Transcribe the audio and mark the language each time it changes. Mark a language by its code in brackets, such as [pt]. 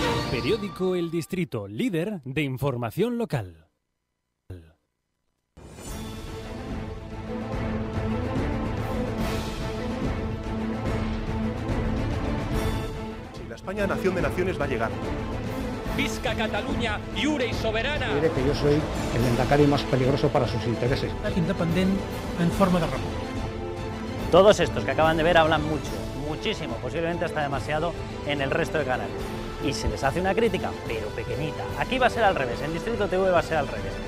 [es] Periódico El Distrito, líder de información local. Si la España nación de naciones va a llegar. [ca] Visca Catalunya, lliure i soberana. [es] Diré que yo soy el Endacari más peligroso para sus intereses. [ca] Independent en forma de república. [es] Todos estos que acaban de ver hablan mucho, muchísimo, posiblemente hasta demasiado en el resto de canales. Y se les hace una crítica, pero pequeñita. Aquí va a ser al revés, en Distrito TV va a ser al revés.